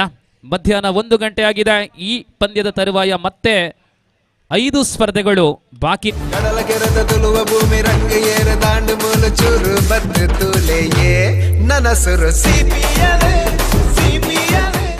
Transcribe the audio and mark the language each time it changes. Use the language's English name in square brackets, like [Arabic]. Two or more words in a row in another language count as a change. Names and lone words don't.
[Kannada] ಮಧ್ಯಾಹ್ನ 1 ಗಂಟೆ ಆಗಿದೆ. ಈ ಪಂದ್ಯದ ತರುವಾಯ ಮತ್ತೆ 5 ಸ್ಪರ್ಧೆಗಳು ಬಾಕಿ. [Tulu] ಕಡಲ ಕೆರೆದ ತುಳುವ ಭೂಮಿ ರಂಗ ಏರ ದಾಂಡು ಮೂಲು ಚೂರು ಬದ್ದು ತೂಲೆಯೇ ನನಸುರು ಸಿಪಿಯಲೇ ಸಿಪಿಯಲೇ.